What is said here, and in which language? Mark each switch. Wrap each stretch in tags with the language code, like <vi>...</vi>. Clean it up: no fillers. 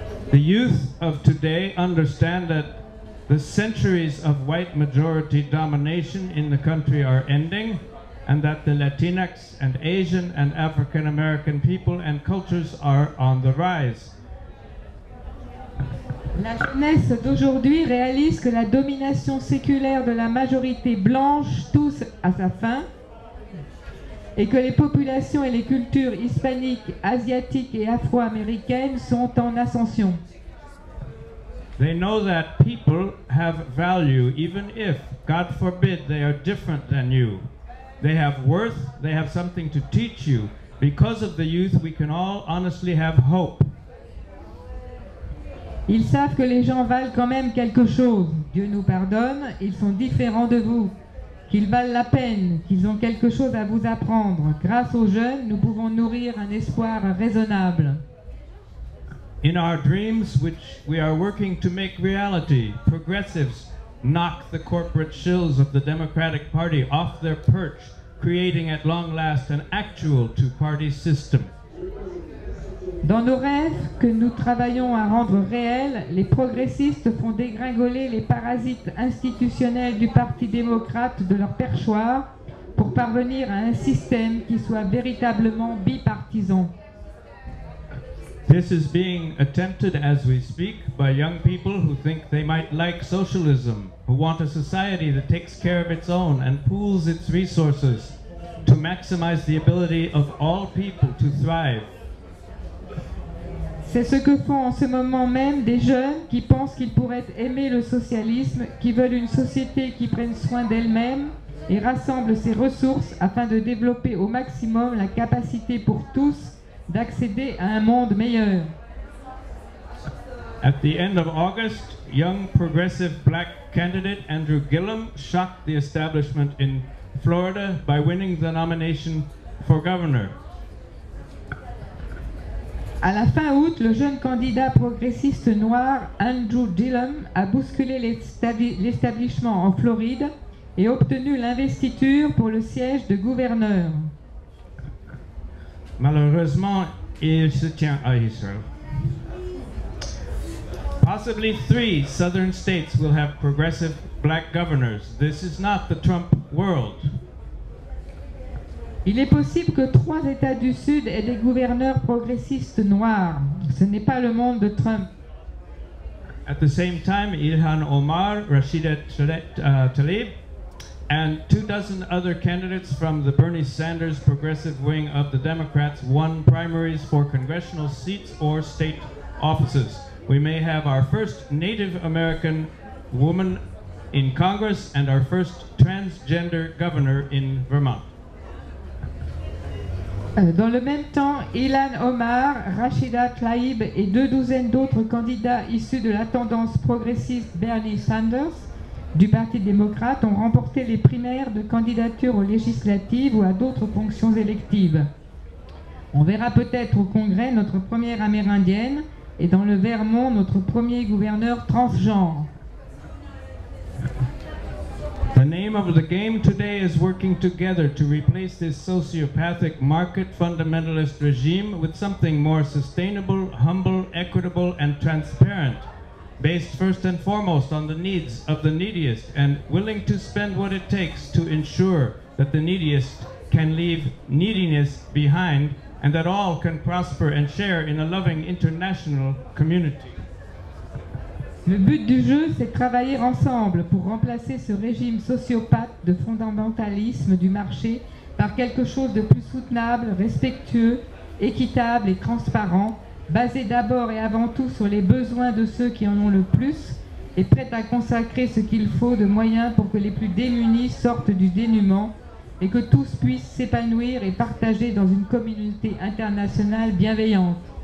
<en>The youth of today understand that the centuries of white majority domination in the country are ending, and that the Latinx and Asian and African American people and cultures are on the rise.</en> <fr>La jeunesse d'aujourd'hui réalise que la domination séculaire de la majorité blanche touche à sa fin et que les populations et les cultures hispaniques, asiatiques et afro-américaines sont en ascension.</fr> <en>They know that people have value even if, God forbid, they are different than you. They have worth, they have something to teach you. Because of the youth, we can all honestly have hope.</en> <fr>Ils savent que les gens valent quand même quelque chose. Dieu nous pardonne, ils sont différents de vous. Qu'ils valent la peine, qu'ils ont quelque chose à vous apprendre. Grâce aux jeunes, nous pouvons nourrir un espoir raisonnable.</fr> <en>In our dreams, which we are working to make reality, progressives knock the corporate shills of the Democratic Party off their perch, creating at long last an actual two-party system.</en> <fr>Dans nos rêves que nous travaillons à rendre réels, les progressistes font dégringoler les parasites institutionnels du Parti démocrate de leur perchoir pour parvenir à un système qui soit véritablement bipartisan.</fr> <en>This is being attempted as we speak by young people who think they might like socialism, who want a society that takes care of its own and pools its resources to maximize the ability of all people to thrive.</en> <fr>C'est ce que font en ce moment même des jeunes qui pensent qu'ils pourraient aimer le socialisme, qui veulent une société qui prenne soin d'elle-même et rassemble ses ressources afin de développer au maximum la capacité pour tous d'accéder à un monde meilleur.</fr> <en>At the end of August, young progressive black candidate Andrew Gillum shocked the establishment in Florida by winning the nomination for governor.</en> <fr>À la fin août, le jeune candidat progressiste noir Andrew Gillum a bousculé l'établissement en Floride et obtenu l'investiture pour le siège de gouverneur. Malheureusement, il se tient à Israël.</fr> <en>Possibly 3 southern states will have progressive black governors. This is not the Trump world.</en> <fr>Il est possible que 3 États du Sud aient des gouverneurs progressistes noirs. Ce n'est pas le monde de Trump.</fr> <en>At the same time, Ilhan Omar, Rashida Tlaib, and 24 other candidates from the Bernie Sanders progressive wing of the Democrats won primaries for congressional seats or state offices. We may have our first Native American woman in Congress and our first transgender governor in Vermont.</en> <fr>Dans le même temps, Ilhan Omar, Rashida Tlaib et 2 d'autres candidats issus de la tendance progressiste Bernie Sanders du Parti démocrate ont remporté les primaires de candidature aux législatives ou à d'autres fonctions électives. On verra peut-être au Congrès notre première amérindienne et dans le Vermont notre premier gouverneur transgenre.</fr> <en>The name of the game today is working together to replace this sociopathic market fundamentalist regime with something more sustainable, humble, equitable, and transparent, based first and foremost on the needs of the neediest and willing to spend what it takes to ensure that the neediest can leave neediness behind and that all can prosper and share in a loving international community.</en> <fr>Le but du jeu, c'est de travailler ensemble pour remplacer ce régime sociopathe de fondamentalisme du marché par quelque chose de plus soutenable, respectueux, équitable et transparent, basé d'abord et avant tout sur les besoins de ceux qui en ont le plus et prêt à consacrer ce qu'il faut de moyens pour que les plus démunis sortent du dénuement et que tous puissent s'épanouir et partager dans une communauté internationale bienveillante.</fr>